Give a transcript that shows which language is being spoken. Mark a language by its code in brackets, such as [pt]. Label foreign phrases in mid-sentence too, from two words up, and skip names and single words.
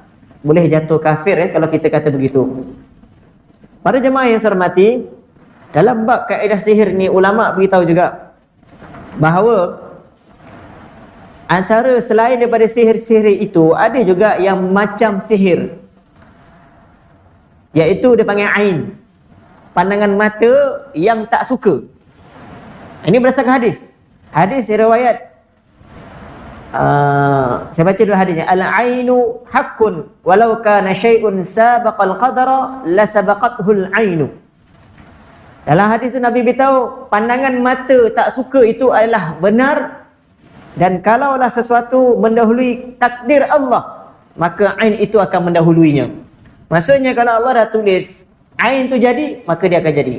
[ms] Boleh jatuh kafir kalau kita kata begitu. Para jemaah yang saya hormati, dalam bab kaedah sihir ni, ulama beritahu juga bahawa antara selain daripada sihir-sihir itu, ada juga yang macam sihir, iaitu dia panggil ain, pandangan mata yang tak suka. Ini berdasarkan hadis. Hadis riwayat saya baca dulu hadisnya. [ar] العين حق ولو كان شيء سابق القدر لسبقته العين. [ms] Dalam hadis itu Nabi beritahu pandangan mata tak suka itu adalah benar. Dan kalaulah sesuatu mendahului takdir Allah, maka ain itu akan mendahuluinya. Maksudnya kalau Allah dah tulis ain tu jadi, maka dia akan jadi.